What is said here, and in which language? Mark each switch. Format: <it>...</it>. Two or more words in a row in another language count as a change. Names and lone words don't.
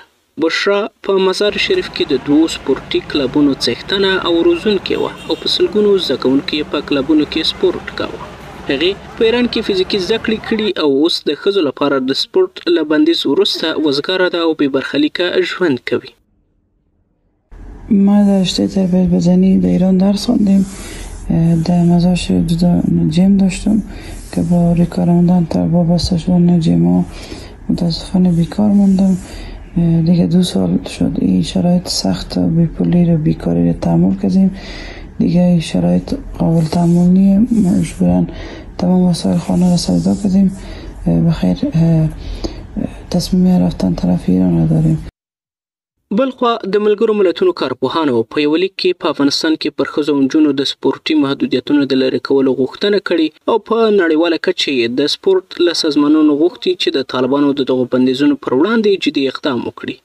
<ps>بشرا په مزار شریف کې د 2 سپورټي کلبونو څښتنه او روزونکې وه او په سلګونو زده کوونکو یې په کلبونو کې سپورټ کاوه. هغې په ایران کې فزیکي زده کړې کړي او اوس د ښځو لپاره د سپورټ له بندیز وروسته وزګاره ده او بې برخلیکه ژوند کوي.</ps> <fa>ما در رشته تربیت بدنی در ایران درس خواندیم. در مزار شریف جیم داشتم که با ریکار موندن تا وابسته شدن جیم ها متاسفانه بیکار موندم. دیگه 2 سال شد این شرایط سخت و بیپولی رو بیکاری رو تحمل کردیم. دیگه این شرایط قابل تحمل نیه. مجبورا تمام وسایل خانه رو سودا کردیم. بخیر تصمیم رفتن طرف ایران رو داریم.</fa> <ps>بلخوا د ملګرو ملتونو کارپوهانو په یو لیک کې په افغانستان کې پر ښځو او نجونو د سپورټي محدودیتونو د لرې کولو غوښتنه کړې او په نړیواله کچه د سپورټ له سازمانونو غوښتي چې د طالبانو د دغو بندیزونو پر وړاندې جدي اقدام وکړي.</ps>